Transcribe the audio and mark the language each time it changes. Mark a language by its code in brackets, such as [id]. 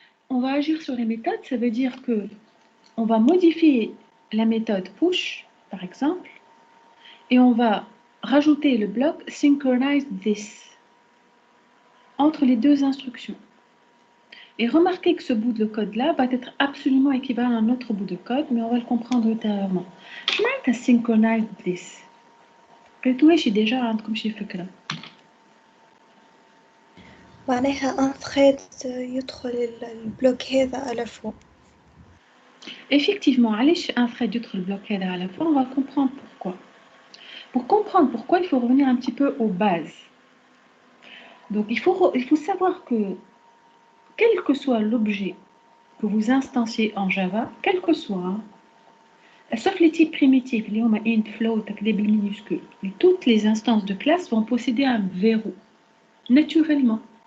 [fr] On va agir sur les méthodes, ça veut dire que on va modifier la méthode push, par exemple, et on va rajouter le bloc synchronize this entre les deux instructions. Et remarquez que ce bout de code-là va être absolument équivalent à un autre bout de code, mais on va le comprendre ultérieurement. Je vais synchronize this. [ar] قلتوهاش déjà عندكم شي فكرة. معناها ان ثريد يدخل البلوك هذا على فوق. Effectivement, علاش un thread يدخل البلوك هذا على فوق, on va comprendre pourquoi. [fr] Pour comprendre pourquoi, il faut revenir un petit peu aux bases. Donc, il faut savoir que, quel que soit l'objet que vous instanciez en Java, quel que soit, sauf les types primitifs, les int, float, des minuscules, toutes les instances de classe vont posséder un verrou, naturellement.